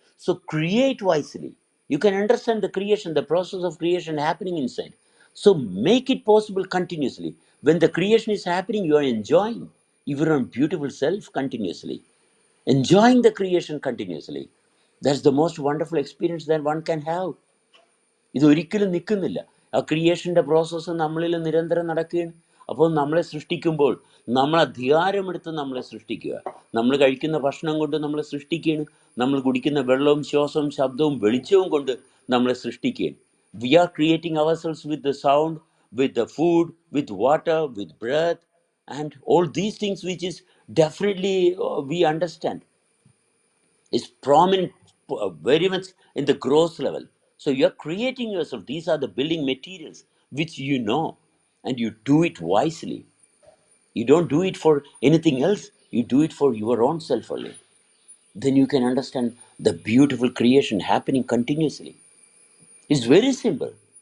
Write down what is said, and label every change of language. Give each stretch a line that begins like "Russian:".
English: So create wisely. You can understand the creation, the process of creation happening inside. So make it possible continuously. When the creation is happening, you are enjoying your own beautiful self continuously. Enjoying the creation continuously. That's the most wonderful experience that one can have.
Malayalam: ഇതൊരിക്കലും നിൽക്കുന്നില്ല. ആ ക്രിയേഷൻ്റെ process നമ്മളിൽ നിരന്തരം നടക്കുകയാണ്. അപ്പോൾ നമ്മളെ സൃഷ്ടിക്കുമ്പോൾ നമ്മൾ അധികാരമെടുത്ത് നമ്മളെ സൃഷ്ടിക്കുക. നമ്മൾ കഴിക്കുന്ന ഭക്ഷണം കൊണ്ട് നമ്മളെ സൃഷ്ടിക്കുകയാണ്. നമ്മൾ കുടിക്കുന്ന വെള്ളവും ശ്വാസവും ശബ്ദവും വെളിച്ചവും കൊണ്ട് നമ്മളെ സൃഷ്ടിക്കുകയാണ്.
English: We are creating our cells with the sound, with the food, with water, with breath and all these things which is definitely we understand is prominent very much in the gross level. So you're creating yourself. These are the building materials which you know, and you do it wisely. You don't do it for anything else, you do it for your own self only. Then you can understand the beautiful creation happening continuously. It's very simple.